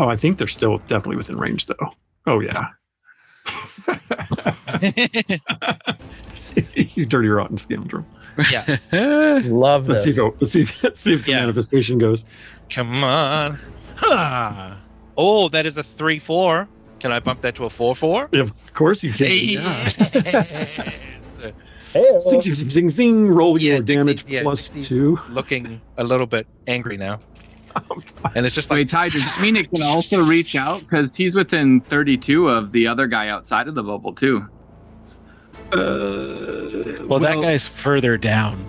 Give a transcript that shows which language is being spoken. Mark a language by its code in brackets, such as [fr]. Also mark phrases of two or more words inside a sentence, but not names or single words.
[en] I think they're still definitely within range, though. Oh yeah, you dirty rotten scoundrel. Yeah. Love Let's this. see if the Yeah. manifestation goes. Come on. Ha! Oh, that is a 3-4. Can I bump that to a 4-4? Of course you can. Yeah. Hey, Zing, zing, zing, zing, zing. Roll Yeah, your damage Dixie- yeah, plus Dixie's 2. Looking a little bit angry now. Oh, God. And it's just like, Wait, Ty, does this mean it can also reach out? Because he's within 32 of the other guy outside of the bubble, too. Well, that guy's further down.